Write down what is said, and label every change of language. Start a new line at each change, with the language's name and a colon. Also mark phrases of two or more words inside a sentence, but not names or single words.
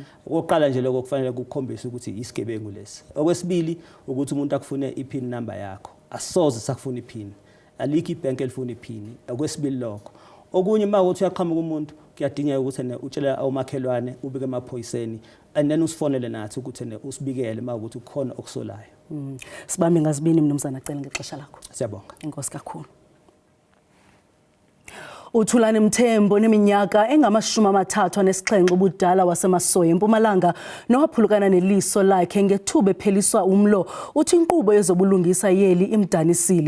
Zulu: Oqala nje lokho kufanele ukukhombisa ukuthi isigebengu lesi. Okwesibili ukuthi umuntu akufune
English: iPIN number
Zulu: yakho. Asoze sakufuna iPIN. Alikho ibank elifuna iPIN. Okwesibili lokho. Okunye mawuthi uyaqhamuka umuntu kuyadingeka ukuthi utshele awumakhelwane ubike emaphoyiseni
English: and then
Zulu: usifonele nathi ukuthi usibikele mawukuthi kukhona okusolayo.
Xhosa: Sibambe ngazibini mnumzana acela ngexesha lakho. Siyabonga. Inkosi kakhulu. uThulani Mthembu oneminyaka engama-37 ubudala wasemasoya eMpumalanga nowaphulukana neliso lakhe ngethuba epheliswa umlo uthi inkqubo yezobulungisa yeli imdanisile.